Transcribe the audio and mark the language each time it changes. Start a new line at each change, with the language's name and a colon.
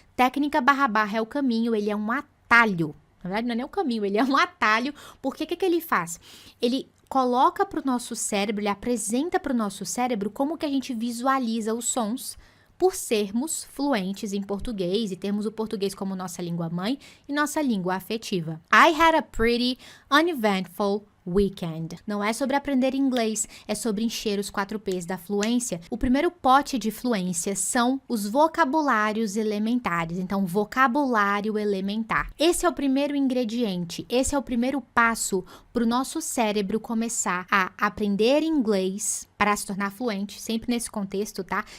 Portuguese: Técnica // é o caminho, ele é um atalho. Na verdade, não é nem um caminho, ele é um atalho. Porque o que ele faz? Ele coloca para o nosso cérebro, ele apresenta para o nosso cérebro como que a gente visualiza os sons por sermos fluentes em português e termos o português como nossa língua mãe e nossa língua afetiva.
English: I had a pretty uneventful weekend.
Portuguese: Não é sobre aprender inglês, é sobre encher os 4 P's da fluência. O primeiro pote de fluência são os vocabulários elementares. Então, vocabulário elementar. Esse é o primeiro ingrediente, esse é o primeiro passo para o nosso cérebro começar a aprender inglês para se tornar fluente, sempre nesse contexto, tá?